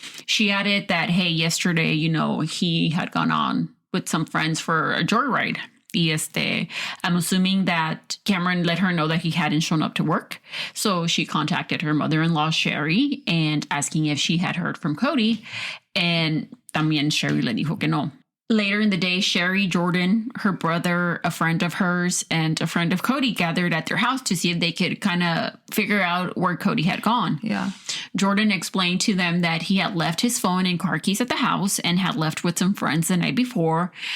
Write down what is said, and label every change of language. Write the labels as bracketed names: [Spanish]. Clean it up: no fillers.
[English] She added that, hey, yesterday, he had gone on with some friends for a joyride. Y I'm assuming that Cameron let her know that he hadn't shown up to work. So she contacted her mother-in-law, Sherry, and asking if she had heard from Cody. [Spanish] And también Sherry le dijo que no. [English] Later in the day, Sherry, Jordan, her brother, a friend of hers, and a friend of Cody gathered at their house to see if they could kind of figure out where Cody had gone. Yeah. Jordan explained to them that he had left his phone and car keys at the house and had left with some friends the night before.